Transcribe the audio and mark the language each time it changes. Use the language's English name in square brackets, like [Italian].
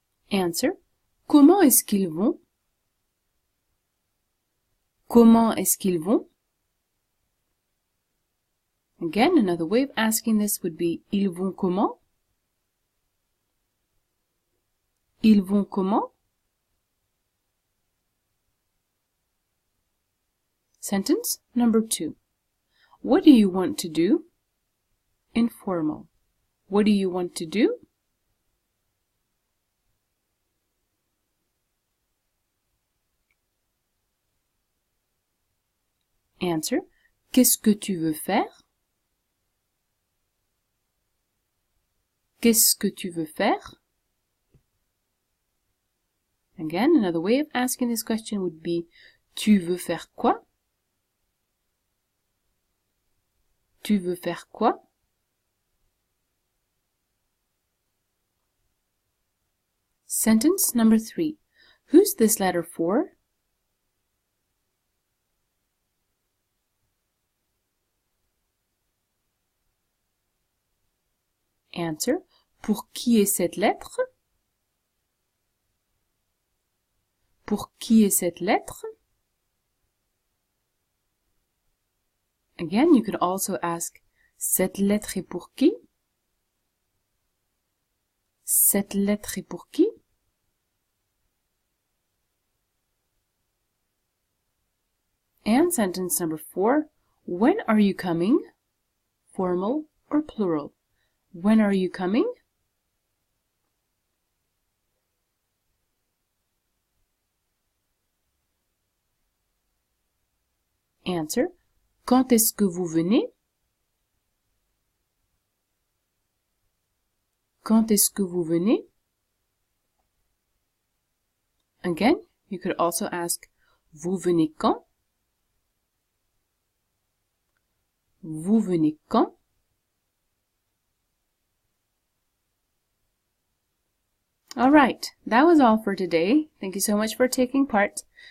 [English] Answer. [French] Comment est-ce qu'ils vont? Comment est-ce qu'ils vont? [English] Again, another way of asking this would be [French] ils vont comment? Ils vont comment? [English] Sentence number 2. What do you want to do? Informal. What do you want to do? Answer. [French] Qu'est-ce que tu veux faire? Qu'est-ce que tu veux faire? [English] Again, another way of asking this question would be [French] tu veux faire quoi? Tu veux faire quoi? [English] Sentence number 3. Who's this letter for? Answer. [French] Pour qui est cette lettre? Pour qui est cette lettre? [English] Again, you could also ask, [French] cette lettre est pour qui? Cette lettre est pour qui? [English] And sentence number 4, when are you coming? Formal or plural? When are you coming? Answer. [French] Quand est-ce que vous venez? Quand est-ce que vous venez? [English] Again, you could also ask, [French] vous venez quand? Vous venez quand? [English] All right, that was all for today. Thank you so much for taking part.